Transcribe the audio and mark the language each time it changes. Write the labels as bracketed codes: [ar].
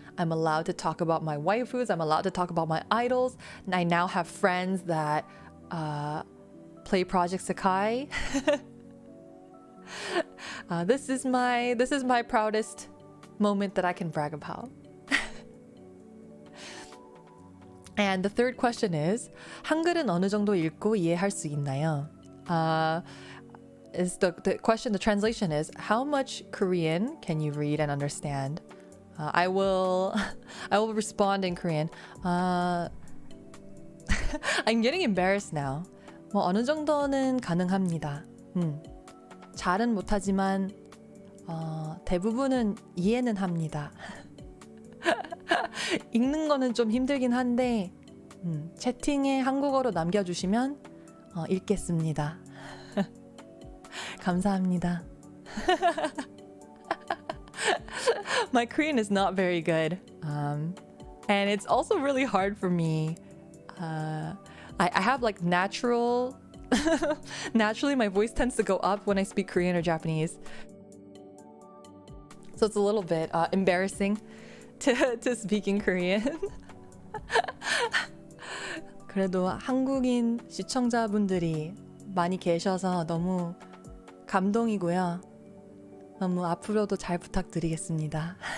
[en] I'm allowed to talk about my waifus. I'm allowed to talk about my idols. And I now have friends that play Project Sekai. This is my proudest moment that I can brag about. And the third question is [ko] 한글은 어느 정도 읽고 이해할 수 있나요? [en] Is the question, the translation is how much Korean can you read and understand? I will respond in Korean. I'm getting embarrassed now. [ko] 뭐 어느 정도는 가능합니다. 잘은 못하지만 대부분은 이해는 합니다. 읽는 거는 좀 힘들긴 한데 채팅에 한국어로 남겨주시면 읽겠습니다. 감사합니다. [en] My Korean is not very good, and it's also really hard for me. I have like naturally my voice tends to go up when I speak Korean or Japanese, so it's a little bit embarrassing to speak in Korean. [ko] 그래도 한국인 시청자분들이 많이 계셔서 너무 감동이고요. 너무 앞으로도 잘 부탁드리겠습니다.